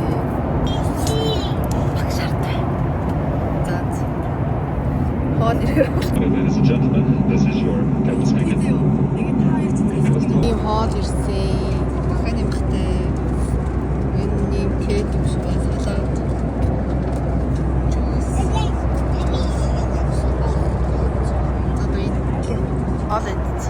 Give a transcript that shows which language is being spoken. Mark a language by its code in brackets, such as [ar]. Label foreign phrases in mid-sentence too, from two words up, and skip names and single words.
[mn] Багшаартай. За. Хоол ирэх. [en] Ladies and gentlemen, this is your captain's speaking. [mn] Ийм хоол ирсэн. Дахиад юмхтай. Энэ ийм кек юм шиг байна. Салаад. За би хоол идэж.